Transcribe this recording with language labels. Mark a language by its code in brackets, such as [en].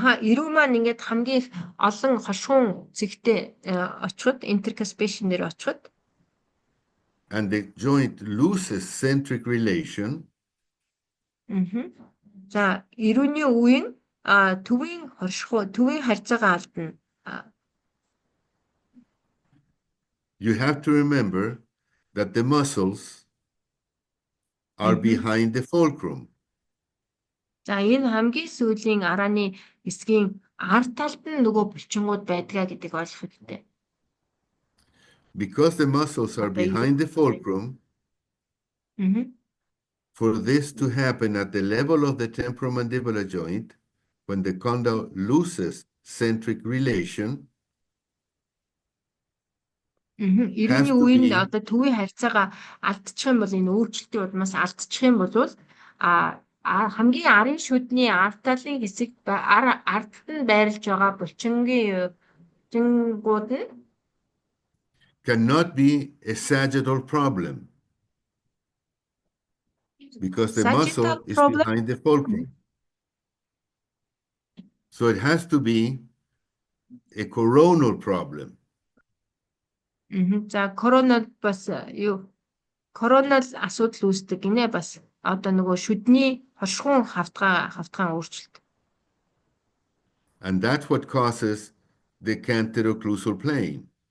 [mn] эрүү маань ингээд хамгийн олон хошгуун зэгтээ очиход intercuspation дээр очиход [en] and the joint loses centric relation. [mn] За эрүүний үеийн төвийн харьцаагаа алдна. [en] You have to remember that the muscles are behind the fulcrum. [mn] За энэ хамгийн сүүлийн арааны хэсгийн ард талд нь нөгөө булчингууд байдгаа гэдэг ойлгох хэрэгтэй. [en] Because the muscles are behind the fulcrum, for this to happen at the level of the temporomandibular joint, when the condyle loses centric relation, [mn] Эрүүний үеийн одоо төвийн харьцаагаа алдчих юм бол энэ өөрчлөлтийн улмаас алдчих юм бол хамгийн арын шүдний ард талын хэсэг ардд нь байрлаж байгаа булчингууд нь [en] cannot be a sagittal problem because the muscle is behind the fulcrum. So it has to be a coronal problem. [mn] За коронал бас коронал асуудал үүсдэг гинэ бас одоо нөгөө шүдний хошгуун хавтгаан өөрчлөлт. [en] And that's what causes the canteroclusal plane.